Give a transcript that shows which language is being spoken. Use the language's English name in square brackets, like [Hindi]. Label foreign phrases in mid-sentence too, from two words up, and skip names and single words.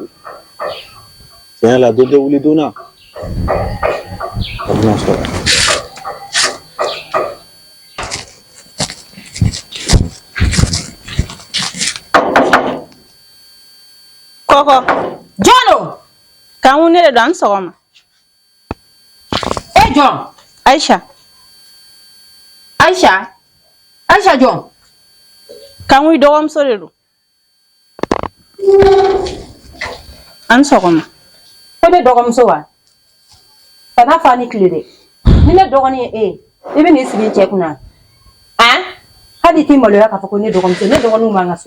[Bambara] Tiɲɛ la dɔ tɛ wuli donna. A bɛna sɔrɔ. Kɔkɔ. Jalo. Kamu ne de don, an sɔgɔma. John. Aisha. Aisha John. Kamu i dɔgɔmuso de don. An sɔgɔma. Ko ne dɔgɔmuso wa? Kana fa ni tile dɛ. Ni ne dɔgɔnin ye i bɛ n'i sigi cɛ kunna. Hali t'i maloya k'a fɔ ko ne dɔgɔmuso, ne dɔgɔninw b'an ka so.